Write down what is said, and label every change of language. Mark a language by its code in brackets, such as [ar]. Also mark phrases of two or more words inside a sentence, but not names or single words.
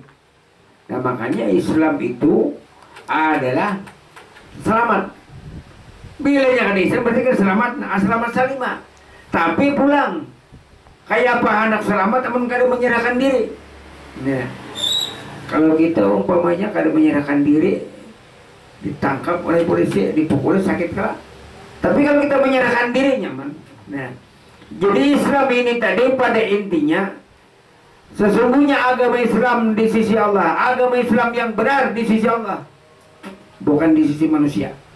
[id] Nah makanya Islam itu adalah selamat. [bjn] Bilanya kada Islam berarti kan selamat, selamat salimah. Tapi pulang kayak apa anak selamat namun kada menyerahkan diri. Nah, kalau kita umpamanya kada menyerahkan diri, [id] ditangkap oleh polisi, dipukul sakit kelak. Tapi kalau kita menyerahkan diri nyaman. Nah, jadi Islam ini tadi pada intinya sesungguhnya agama Islam di sisi Allah, agama Islam yang benar di sisi Allah, bukan di sisi manusia.